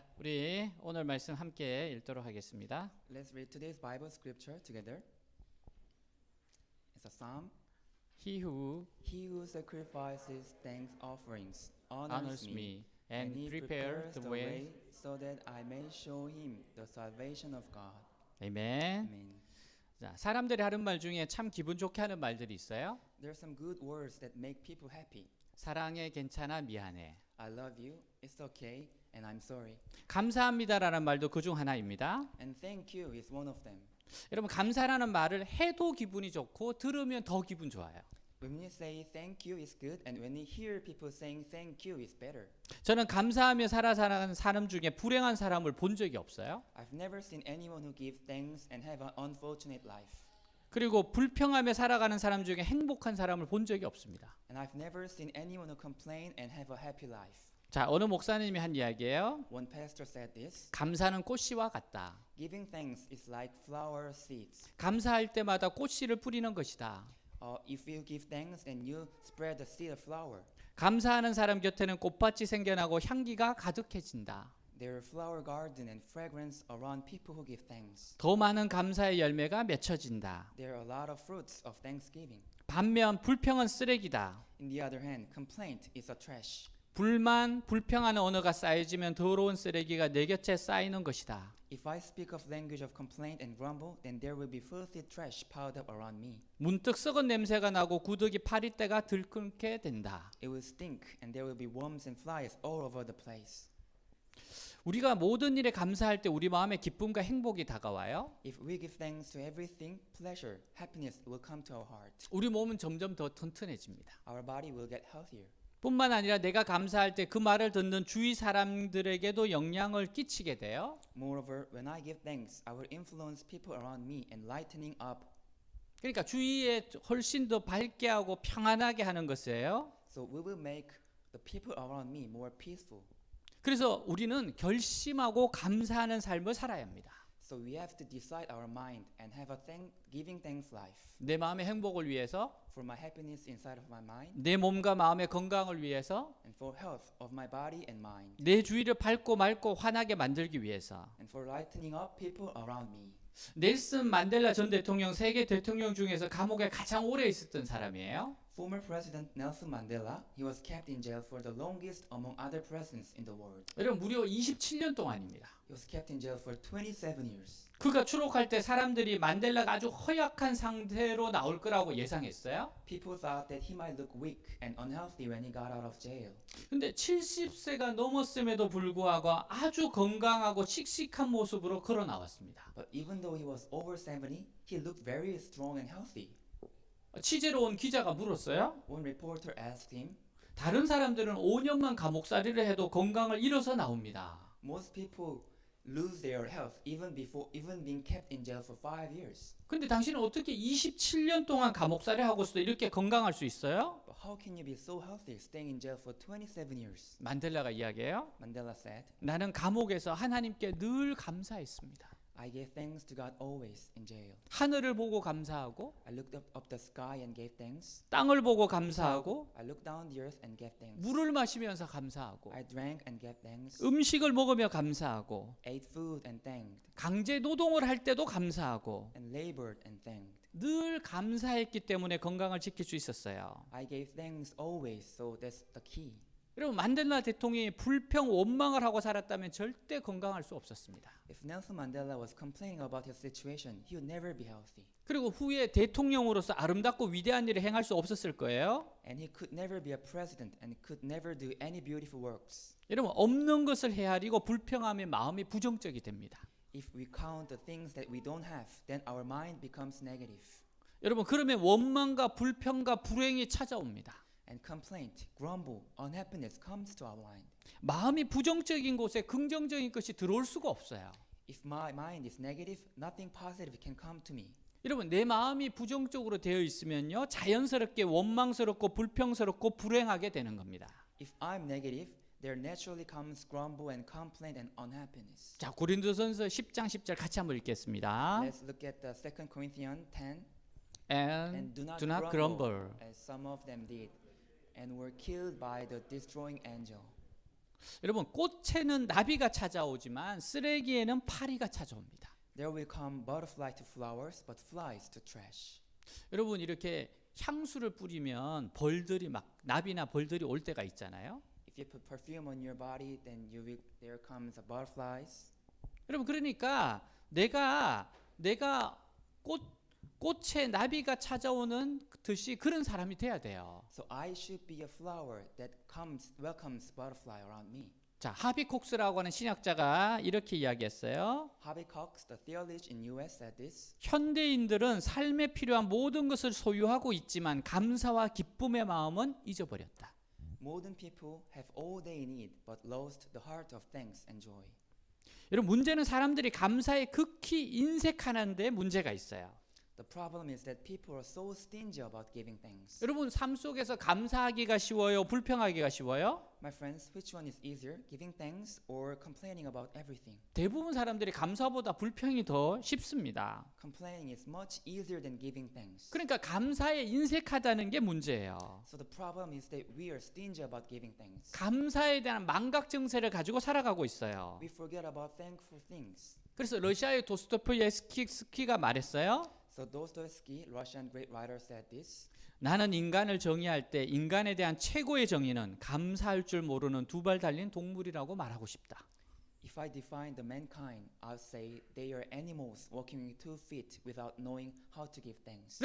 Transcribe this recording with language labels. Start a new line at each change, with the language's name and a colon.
Korean: 우리 오늘 말씀 함께 읽도록 하겠습니다.
English: Let's read today's Bible scripture together. It's a psalm. He who He who sacrifices thanks offerings honors me and he prepares the way. so that I may show him the salvation of God.
Korean: 아멘.
English: Amen.
Korean: 자, 사람들이 하는 말 중에 참 기분 좋게 하는 말들이 있어요.
English: There are some good words that make people happy.
Korean: 사랑해, 괜찮아, 미안해.
English: I love you, it's okay, and I'm sorry.
Korean: 감사합니다라는 말도 그중 하나입니다.
English: And thank you is one of them.
Korean: 여러분, 감사라는 말을 해도 기분이 좋고 들으면 더 기분 좋아요.
English: When you say thank you is good, and when you hear people saying thank you is better.
Korean: 저는 감사하며 살아가는 사람 중에 불행한 사람을 본 적이 없어요.
English: I've never seen anyone who gives thanks and have an unfortunate life.
Korean: 그리고 불평하며 살아가는 사람 중에 행복한 사람을 본 적이 없습니다.
English: And I've never seen anyone who complain and have a happy life.
Korean: 자, 어느 목사님이 한 이야기예요.
English: One pastor said this.
Korean: 감사는 꽃씨와 같다.
English: Giving thanks is like flower seeds.
Korean: 감사할 때마다 꽃씨를 뿌리는 것이다.
English: If you give thanks and you spread the seed of flower,
Korean: 감사하는 사람 곁에는 꽃밭이 생겨나고 향기가 가득해진다.
English: there are flower garden and fragrance around people who give thanks.
Korean: 더 많은 감사의 열매가 맺혀진다.
English: There are a lot of fruits of thanksgiving.
Korean: 반면 불평은 쓰레기다.
English: In the other hand, complaint is a trash.
Korean: 불만, 불평하는 언어가 쌓여지면 더러운 쓰레기가 내 곁에 쌓이는 것이다.
English: If I speak of language of complaint and grumble, then there will be filthy trash piled up around me.
Korean: 문득 썩은 냄새가 나고 구더기 파리떼가 들끓게 된다.
English: It will stink and there will be worms and flies all over the place.
Korean: 우리가 모든 일에 감사할 때 우리 마음에 기쁨과 행복이 다가와요.
English: If we give thanks to everything, pleasure, happiness will come to our heart.
Korean: 우리 몸은 점점 더 튼튼해집니다.
English: Our body will get healthier.
Korean: 뿐만 아니라 내가 감사할 때 그 말을 듣는 주위 사람들에게도 영향을 끼치게 돼요.
English: Moreover, when I give thanks, I will influence people around me and lightening up.
Korean: 그러니까 주위에 훨씬 더 밝게 하고 평안하게 하는 것이에요.
English: So we will make the people around me more peaceful.
Korean: 그래서 우리는 결심하고 감사하는 삶을 살아야 합니다.
English: So we have to decide our mind and have a giving thanks life.
Korean: 내 마음의 행복을 위해서,
English: For my happiness inside of my mind
Korean: 내 몸과 마음의 건강을 위해서,
English: and for health of my body and mind
Korean: 내 주위를 밝고 맑고 환하게 만들기 위해서.
English: and for lightening up people around me.
Korean: 넬슨 만델라 전 대통령 세계 대통령 중에서 감옥에 가장 오래 있었던 사람이에요.
English: Former President Nelson Mandela, he was kept in jail for the longest among other presidents in the world.
Korean: 여러분 무려 27년 동안입니다.
English: He was kept in jail for 27 years.
Korean: 그가 추록할 때 사람들이 만델라가 아주 허약한 상태로 나올 거라고 예상했어요.
English: People thought that he might look weak and unhealthy when he got out of jail.
Korean: 근데 70세가 넘었음에도 불구하고 아주 건강하고 씩씩한 모습으로 걸어 나왔습니다.
English: But even though he was over 70, he looked very strong and healthy.
Korean: 취재로 온 기자가 물었어요.
English: One reporter asked him,
Korean: 다른 사람들은 5년만 감옥살이를 해도 건강을 잃어서 나옵니다.
English: most people lose their health even being kept in jail for 5 years.
Korean: 근데 당신은 어떻게 27년 동안 감옥살이 하고서도 이렇게 건강할 수 있어요?
English: But how can you be so healthy staying in jail for 27 years?
Korean: 만델라가 이야기해요.
English: Mandela said,
Korean: 나는 감옥에서 하나님께 늘 감사했습니다.
English: I gave thanks to God always in jail.
Korean: 하늘을 보고 감사하고,
English: I looked up the sky and gave thanks.
Korean: 땅을 보고 감사하고,
English: I looked down the earth and gave thanks.
Korean: 물을 마시면서 감사하고,
English: I drank and gave thanks.
Korean: 음식을 먹으며 감사하고,
English: Ate food and thanked.
Korean: 강제 노동을 할 때도 감사하고,
English: And labored and thanked.
Korean: 늘 감사했기 때문에 건강을 지킬 수 있었어요.
English: I gave thanks always, so that's the key.
Korean: 여러분 만델라 대통령이 불평 원망을 하고 살았다면 절대 건강할 수 없었습니다.
English: If Nelson Mandela was complaining about his situation, he would never be healthy.
Korean: 그리고 후에 대통령으로서 아름답고 위대한 일을 행할 수 없었을 거예요.
English: And he could never be a president and could never do any beautiful works.
Korean: 여러분 없는 것을 헤아리고 불평하면 마음이 부정적이 됩니다.
English: If we count the things that we don't have, then our mind becomes negative.
Korean: 여러분 그러면 원망과 불평과 불행이 찾아옵니다.
English: And complaint, grumble, unhappiness comes to our mind.
Korean: 마음이 부정적인 곳에 긍정적인 것이 들어올 수가 없어요.
English: If my mind is negative, nothing positive can come to me.
Korean: 여러분 내 마음이 부정적으로 되어 있으면요 자연스럽게 원망스럽고 불평스럽고 불행하게 되는 겁니다.
English: If I'm negative, there naturally comes grumble and complaint and unhappiness.
Korean: 자 고린도전서 10장 10절 같이 한번 읽겠습니다.
English: Let's look at the 2 Corinthians 10. And do not grumble, as some of them did, and were killed by the destroying angel.
Korean: 여러분, 꽃에는 나비가 찾아오지만 쓰레기에는 파리가 찾아옵니다.
English: There will come butterfly to flowers, but flies to trash.
Korean: 여러분, 이렇게 향수를 뿌리면 벌들이 막 나비나 벌들이 올 때가 있잖아요.
English: If you put perfume on your body, then there comes the butterflies.
Korean: 여러분, 그러니까 내가 꽃에 나비가 찾아오는 듯이 그런 사람이 돼야 돼요.
English: So I should be a flower that welcomes butterfly around me.
Korean: 자, 하비콕스라고 하는 신학자가 이렇게 이야기했어요.
English: Harvey Cox, the theologian in U.S., said this.
Korean: 현대인들은 삶에 필요한 모든 것을 소유하고 있지만 감사와 기쁨의 마음은 잊어버렸다.
English: Modern people have all they need, but lost the heart of thanks and joy.
Korean: 여러분, 문제는 사람들이 감사에 극히 인색하는 데 문제가 있어요.
English: The problem is that people are so stingy about giving thanks.
Korean: 여러분, 삶 속에서 감사하기가 쉬워요? 불평하기가 쉬워요?
English: My friends, which one is easier, giving thanks or complaining about everything?
Korean: 대부분 사람들이 감사보다 불평이 더 쉽습니다.
English: Complaining is much easier than giving thanks.
Korean: 그러니까 감사에 인색하다는 게 문제예요.
English: So the problem is that we are stingy about giving thanks.
Korean: 감사에 대한 망각 증세를 가지고 살아가고 있어요.
English: We forget about thankful things.
Korean: 그래서 러시아의 도스토옙스키가 말했어요.
English: So Dostoevsky, Russian great writer, said this.
Korean: 나는 인간을 정의할 때 인간에 대한 최고의 정의는 감사할 줄 모르는 두 발 달린 동물이라고 말하고 싶다.
English: If I define the mankind, I'll say they are animals walking with 2 feet without knowing how to give thanks.